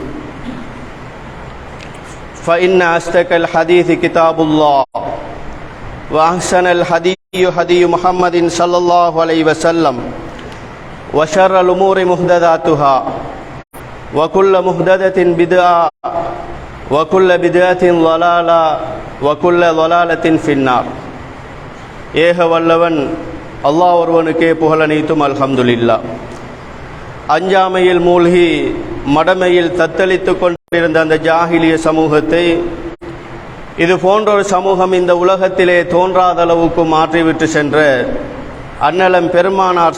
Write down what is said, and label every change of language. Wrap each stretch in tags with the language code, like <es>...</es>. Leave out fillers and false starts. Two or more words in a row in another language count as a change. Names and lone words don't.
<ar>فإن أصدق الحديث كتاب الله وأحسن الهدي هدي محمد صلى الله عليه وسلم وشر الأمور محدثاتها وكل محدثة بدعة وكل بدعة ضلالة وكل ضلالة في النار</ar> <ta>ஏக வல்லவன் அல்லாஹ் ஒருவனுக்கே புகழனைத்தும்</ta> <ar>அல்ஹம்துலில்லாஹ்.</ar> <ta>அஞ்சாமையில் மூழ்கி மடமையில் தத்தளித்து கொண்டிருந்த அந்த ஜாஹிலிய சமூகத்தை இது போன்ற ஒரு சமூகம் இந்த உலகத்திலே தோன்றாத அளவுக்கு மாற்றிவிட்டு சென்ற அன்னலம் பெருமானார்</ta>